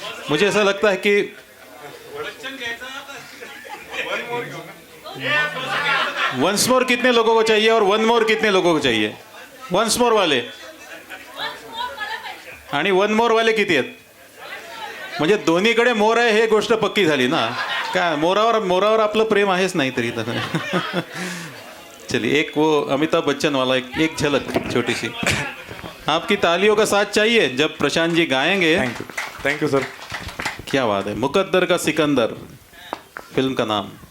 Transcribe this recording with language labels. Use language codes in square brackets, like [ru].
[hi] मुझे ऐसा लगता है कि वंस मोर कितने लोगों को चाहिए और वन मोर कितने लोगों को चाहिए? [mr] वंस मोर वाले आणि वन मोर वाले किती आहेत? म्हणजे दोन्हीकडे मोर आहे हे गोष्ट पक्की झाली ना. काय मोरावर आपलं प्रेम आहेच नाही तरी. [hi] चलिए एक वो अमिताभ बच्चन वाला एक झलक छोटी सी. आपकी तालियों का साथ चाहिए जब प्रशांत जी गाएंगे. [en] Thank you sir. [hi] क्या बात है. मुकद्दर का सिकंदर फिल्म का नाम.